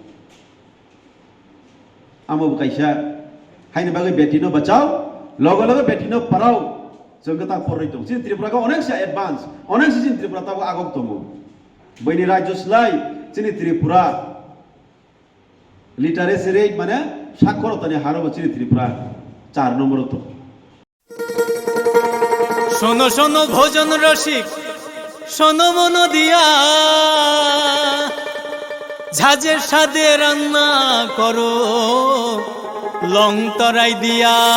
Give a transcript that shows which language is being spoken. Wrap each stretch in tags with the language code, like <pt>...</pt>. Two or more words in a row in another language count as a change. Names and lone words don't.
<trp>आमो काइसा हायनि बागै बेटिनो बचाओ लगे बेटिनो पढ़ाओ जों गता फराय दं चिन त्रिपुराखौ अनेक से एडभान्स अनेक से चिन त्रिपुरा ताबो आगक दङ बैनि राज्य स्लाय चिन त्रिपुरा</trp> <en>literacy rate</en> <trp>माने साक्षरतानि हारबो चिन त्रिपुरा</trp> <bn>4 নম্বর তো শোনো শোনো ভোজন রসিক শোনো মন দিয়া ঝাঁঝের স্বাদে রান্না করো লং তরাই দিয়া</bn>